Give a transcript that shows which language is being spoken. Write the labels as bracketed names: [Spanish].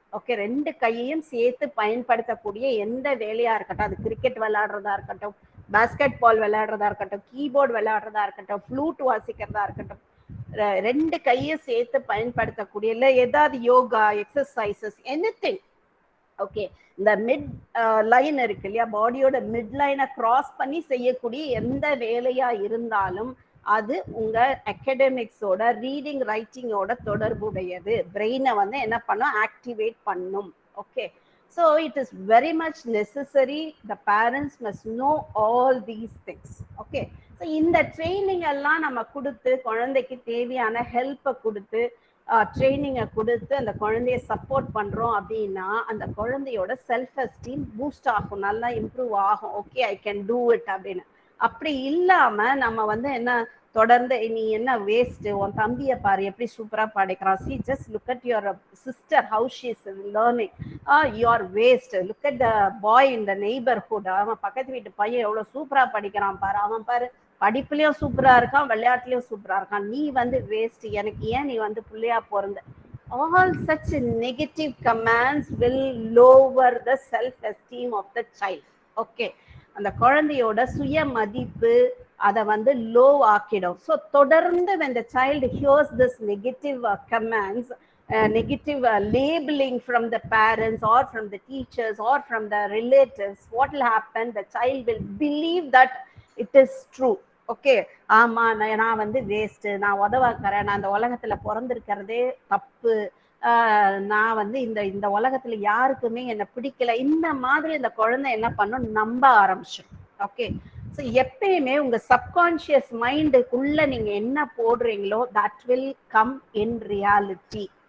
[Tamil] Okay, ரெண்டு கையையும் சேர்த்து பயன்படுத்தக்கூடிய எந்த வேலையா இருக்கட்டும், அது கிரிக்கெட் விளையாடுறதா இருக்கட்டும், பாஸ்கெட் பால் விளையாடுறதா இருக்கட்டும், கீபோர்டு விளையாடுறதா இருக்கட்டும், ஃப்ளூட் வாசிக்கிறதா இருக்கட்டும், ரெண்டு கையை சேர்த்து பயன்படுத்தக்கூடிய இல்லை ஏதாவது யோகா எக்ஸசைசஸ் எனிதிங். ஓகே, இந்த மிட் லைன் இருக்கு இல்லையா, பாடியோட மிட் லைனை கிராஸ் பண்ணி செய்யக்கூடிய எந்த வேலையா இருந்தாலும் அது உங்க அகடமிக்ஸோட ரீடிங் ரைட்டிங்கோட தொடர்புடையது. பிரெயினை வந்து என்ன பண்ணும், ஆக்டிவேட் பண்ணும். [English] Okay, so it is very much necessary, the parents must know all these things. [Tamil] Okay, so இந்த ட்ரைனிங் எல்லாம் நம்ம கொடுத்து குழந்தைக்கு தேவையான ஹெல்ப்பை கொடுத்து ட்ரைனிங்கை கொடுத்து அந்த குழந்தைய சப்போர்ட் பண்றோம் அப்படின்னா அந்த குழந்தையோட செல்ஃப் எஸ்டீம் பூஸ்ட் ஆகும், நல்லா இம்ப்ரூவ் ஆகும். Okay, [English] I can do it [Tamil] அப்படின்னு. அப்படி இல்லாம நம்ம வந்து என்ன தொடர்ந்து நீ என்ன வேஸ்ட், உன் தம்பியை பாரு எப்படி சூப்பரா படிக்கிறான், [English] see just look at your sister how she is learning, you are waste, look at the boy in the neighbourhood, [Tamil] அவன் பக்கத்து வீட்டு பையன் எவ்வளவு சூப்பரா படிக்கிறான் பாரு, அவன் பாரு படிப்புலயும் சூப்பரா இருக்கான், விளையாட்டுலயும் சூப்பரா இருக்கான், நீ வந்து வேஸ்ட், எனக்கு ஏன் நீ வந்து புள்ளையா பிறந்த. [English] all such negative commands will lower the self esteem of the child. [Tamil] Okay, அந்த குழந்தையோட சுய மதிப்பு அதை வந்து லோ ஆக்கிடும். ஸோ தொடர்ந்து [English] when the child hears this negative commands, negative labeling from the parents or from the teachers or from the relatives, what will happen, the child will believe that it is true. [Tamil] Okay, ஆமா நான் வந்து waste, நான் உதவாக்கிறேன், நான் இந்த உலகத்துல பிறந்திருக்கிறதே தப்பு, நான் வந்து இந்த உலகத்துல யாருக்குமே என்ன பிடிக்கல, இந்த மாதிரி இந்த குழந்தை என்ன பண்ணும், நம்ப ஆரம்பிச்சிடும். ஓகே, ஸோ எப்பயுமே உங்க சப்கான்சியஸ் மைண்டுக்குள்ள நீங்க என்ன போடுறீங்களோ [English] That will come in reality.